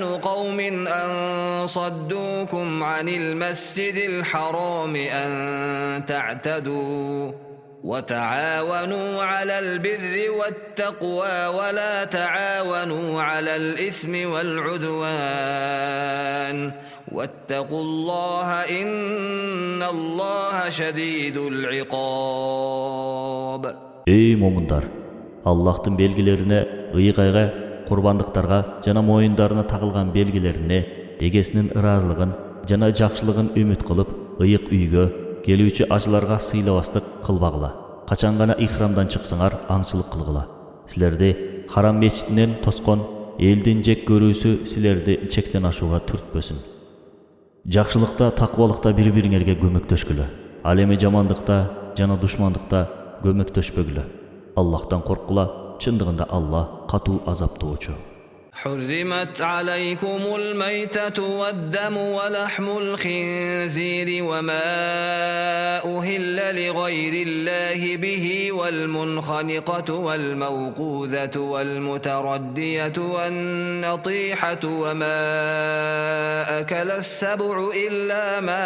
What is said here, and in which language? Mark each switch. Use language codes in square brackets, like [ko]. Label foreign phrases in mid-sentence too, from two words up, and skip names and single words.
[ar] قوم أن صدوكم عن المسجد الحرام أن تعتدوا وتعاونوا على البر والتقوى ولا تعاونوا على الإثم والعدوان واتقوا الله إن الله شديد العقاب. [ky] Ey момундар, Аллахтын белгилерине, ыйгайга, курбандыктарга жана моюндарына тагылган белгилерине, эгесинин ыраазылыгын жана жакшылыгын үмүт кылып, ыйык үйгө келүүчү ажыларга сыйлабастык кылбагыла. Качан гана ихрамдан чыксаңар, аңчылык кылгыла. Силерди харам мечитинен тоскон элдин жек көрүүсү силерди чектен ашууга түртпөсүн. Жакшылыкта, таквалыкта бири-бириңерге көмөктөшкүлө. Ал эми жамандыкта жана душмандыкта көмөктөшпөгүлө. Аллахтан корккула, чындыгында Аллах катуу азаптоочу. [ar] حرمت عليكم الميتة والدم ولحم الخنزير وما أهل لغير الله به والمنخنقة والموقوذة والمتردية والنطيحة وما أكل السبع إلا